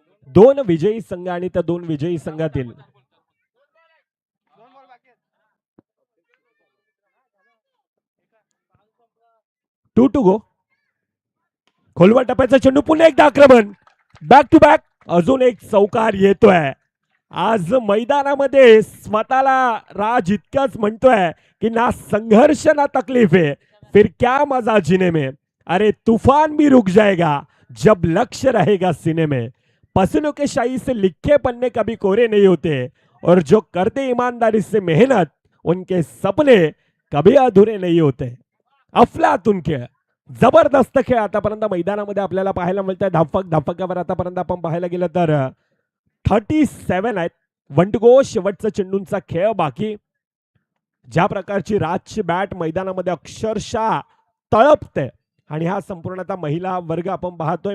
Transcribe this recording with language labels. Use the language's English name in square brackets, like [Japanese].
[Marathi] दोन विजयी संघ आणि त्या दोन विजयी संघातील टू गो. खोलवर टप्प्याचा चेंडू, पुन्हा एकदा आक्रमण, बॅक टू बॅक, अजून एक चौकार येतोय. आज मैदानामध्ये स्वतःला राज इतकंच म्हणतोय की [Hindi] ना संघर्ष ना तकलीफ है, फिर क्या मजा जीने में, अरे तूफान भी रुक जाएगा जब लक्ष्य रहेगा सीने में. पसीनों के शाही से लिखे पन्ने कभी कोरे नहीं होते और जो करते ईमानदारी से मेहनत उनके सपने कभी अधूरे नहीं होते. [Marathi] अफलातून खेळ, जबरदस्त खेळ आतापर्यंत मैदानामध्ये आपल्याला पाहायला मिळतंय. धापकावर आतापर्यंत आपण पाहायला गेलं तर 37 आहेत. 1 to go, शेवटचा चेंडूंचा खेळ बाकी. ज्या प्रकारची राजची बॅट मैदानामध्ये अक्षरशः तळपते आणि हा संपूर्णतः महिला वर्ग आपण पाहतोय.